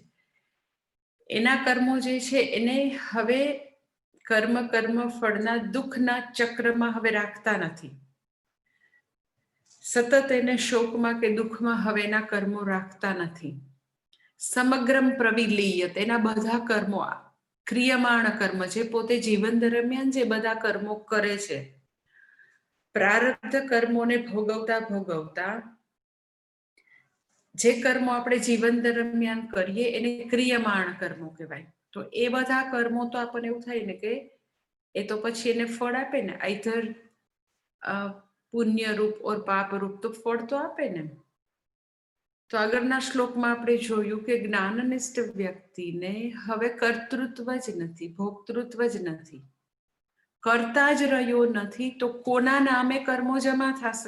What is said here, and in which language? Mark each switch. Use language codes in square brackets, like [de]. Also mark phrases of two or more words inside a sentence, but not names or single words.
[gu] એના કર્મો જે છે એને હવે કર્મ ફળના દુઃખના ચક્રમાં હવે રાખતા નથી। સતત એને શોકમાં કે દુઃખમાં હવે એના કર્મો રાખતા નથી। [sa] समग्रम प्रविलीयत [gu] એના બધા કર્મો ક્રિયમાણ કર્મ છે પોતે જીવન દરમિયાન જે બધા કર્મો કરે છે પ્રારબ્ધ કર્મોં ને ભોગવતા ભોગવતા જે કર્મો આપણે જીવન દરમિયાન કરીએ એને ક્રિયમાણ કર્મો કહેવાય. તો એ બધા કર્મો તો આપણને એવું થાય ને કે એ તો પછી એને ફળ આપે ને, આઈધર પુણ્ય રૂપ ઓર પાપ રૂપ તો ફળ તો આપે ને. તો આગળના શ્લોકમાં આપણે જોયું કે જ્ઞાનનિષ્ઠ વ્યક્તિને હવે કર્તૃત્વ જ નથી, ભોક્તૃત્વ જ નથી, કરતા જ રહ્યો નથી, તો કોના નામે કર્મો જમા થશે?